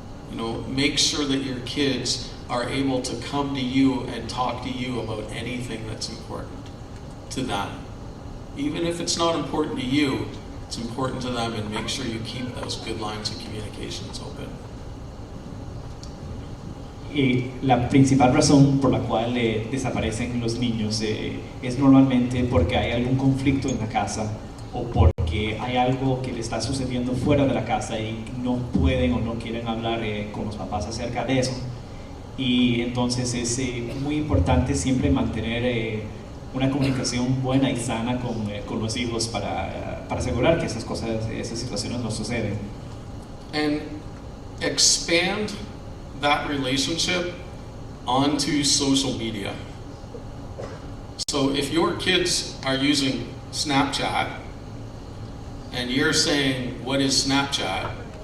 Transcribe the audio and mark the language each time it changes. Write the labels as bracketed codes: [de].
[en] You know, make sure that your kids are able to come to you and talk to you about anything that's important to them. Even if it's not important to you, it's important to them, and make sure you keep those good lines of communications open. [es] Y la principal razón por la cual desaparecen los niños es normalmente porque hay algún conflicto en la casa, o porque hay algo que le está sucediendo fuera de la casa y no pueden o no quieren hablar con los papás acerca de eso. Y entonces es muy importante siempre mantener una comunicación buena y sana con los hijos para asegurar que esas situaciones no suceden. [en] And expand that relationship onto social media. So if your kids are using Snapchat and you're saying, what is Snapchat?